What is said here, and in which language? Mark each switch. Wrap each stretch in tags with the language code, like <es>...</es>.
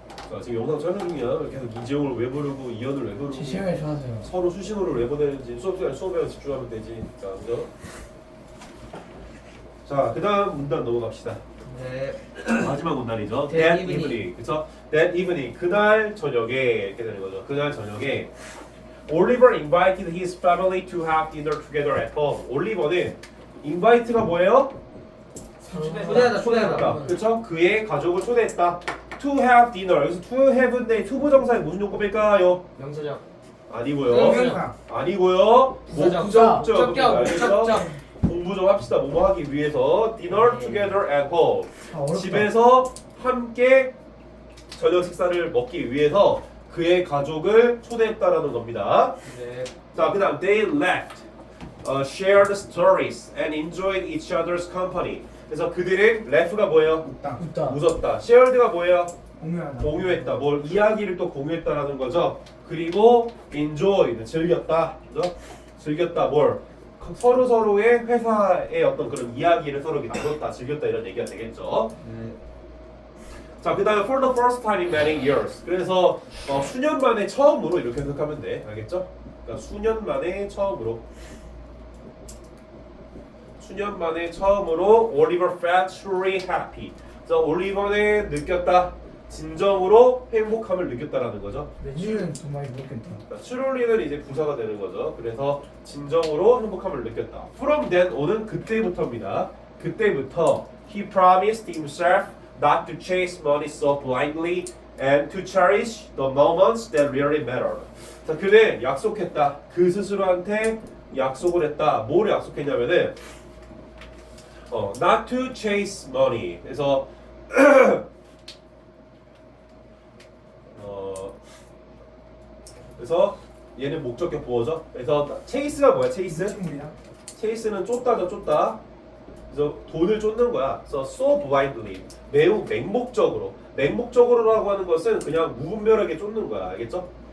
<ko>자, 지금 영상 촬영 중이야. 계속 이재용을 왜 부르고 이현을 왜 부르고 제 시간이 좋아서요. 서로 수신호를 왜 보내는지 수업에 집중하면 되지. 자, 그죠? 자, 그 다음 문단 넘어갑시다. 네. 마지막 문단이죠.</ko> <en>That That evening.</en> <ko>그쵸?</ko> <en>That evening.</en> <ko>그날 저녁에 이렇게 되는 거죠. 그날 저녁에</ko> <en>Oliver invited his family to have dinner together at home.</en> <ko>올리버는 invite가 뭐예요? 초대하다. 그쵸? 그의 가족을 초대했다.</ko> <en>To have dinner.</en> <ko>여기서 to have인데 투부정사의 무슨 용법일까요? 명사적. 아니고요. 명사. 아니고요. 부사적. 목적격. 알겠죠? 목적격. 공부 좀 합시다. 뭐뭐 하기 위해서</ko> <en>dinner together at home.</en> <ko>아, 어렵다. 집에서 함께 저녁 식사를 먹기 위해서 그의 가족을 초대했다라는 겁니다. 네. 자, 그다음</ko> <en>they laughed, shared stories, and enjoyed each other's company.</en> <ko>그래서 그들은 laugh가 뭐예요? 웃다. 웃었다. shared가 뭐예요? 공유하다. 공유했다. 뭘 이야기를 또 공유했다라는 거죠. 그리고 enjoyed 즐겼다. 그죠? 즐겼다. 뭘? 서로 서로의 회사의 어떤 그런 이야기를 서로 나눴다, 즐겼다 이런 얘기가 되겠죠. 네. 자, 그다음에</ko> <en>for the first time in many years.</en> <ko>그래서 수년 만에 처음으로 이렇게 해석하면 돼. 알겠죠? 그러니까 수년 만에 처음으로. 수년 만에 처음으로</ko> <en>Oliver felt truly happy.</en> <ko>그래서 올리버는 느꼈다. 진정으로 행복함을 느꼈다라는 거죠. 이유는 정말 모르겠다. truly는 이제 부사가 되는 거죠. 그래서 진정으로 행복함을 느꼈다.</ko> <en>From then on은</en> <ko>그때부터입니다. 그때부터</ko> <en>he promised himself not to chase money so blindly and to cherish the moments that really mattered.</en> <ko>자, 그는 약속했다. 그 스스로한테 약속을 했다. 뭐를 약속했냐면은</ko> <en>not to chase money.</en> <ko>그래서 그래서 얘는 목적격 보어죠. 그래서 chase가 뭐야? chase는 쫓다죠, 쫓다. 그래서 돈을 쫓는 거야. 그래서</ko> <en>so blindly,</en> <ko>매우 맹목적으로라고 하는 것은 그냥 무분별하게 쫓는 거야. 알겠죠?</ko>